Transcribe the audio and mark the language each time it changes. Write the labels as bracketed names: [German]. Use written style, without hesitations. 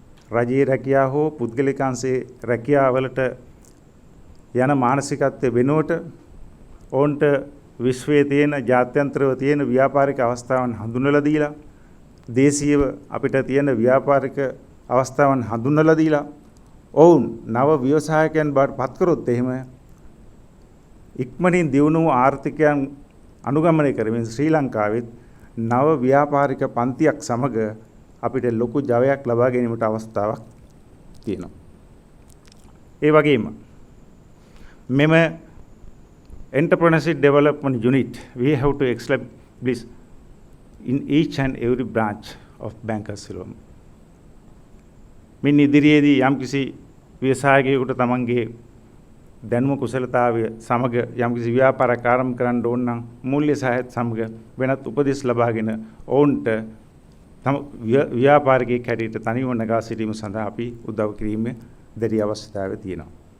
[Sinhala] රජයේ රැකියාව හෝ පුද්ගලිකාංශයේ රැකියාවලට යන මානසිකත්වයේ වෙනුවට ඔවුන්ට විශ්වයේ තියෙන ජාත්‍යන්තරව තියෙන ව්‍යාපාරික අවස්ථාවන් හඳුන්වලා දීලා දේශීයව අපිට තියෙන ව්‍යාපාරික අවස්ථාවන් හඳුන්වලා දීලා ඔවුන් නව ව්‍යවසායකයන් බවට පත් කරොත් එහෙම ඉක්මනින් දියුණු වූ ආර්ථිකයන් අනුගමනය කරමින් ශ්‍රී ලංකාවෙත් නව ව්‍යාපාරික පන්තියක් සමග අපිට ලොකු ජවයක් ලබා ගැනීමට අවස්ථාවක් තියෙනවා. ඒ වගේම මෙම [English] entrepreneurship development unit we have to establish in each and every branch of Bankers Ceylon. [Sinhala] මින් ඉදිරියේදී යම්කිසි ව්‍යවසායකයෙකුට තමන්ගේ දැනුම කුසලතාවය සමග යම්කිසි ව්‍යාපාරයක් ආරම්භ කරන්න ඕන නම් මූල්‍ය සහායත් සමග වෙනත් උපදෙස් ලබාගෙන ඔවුන්ට තම ව්‍යාපාරිකයෙක් හැටියට තනියම නගා සිටීම සඳහා අපි උදව් කිරීමේ දැඩි අවශ්‍යතාවය තියෙනවා.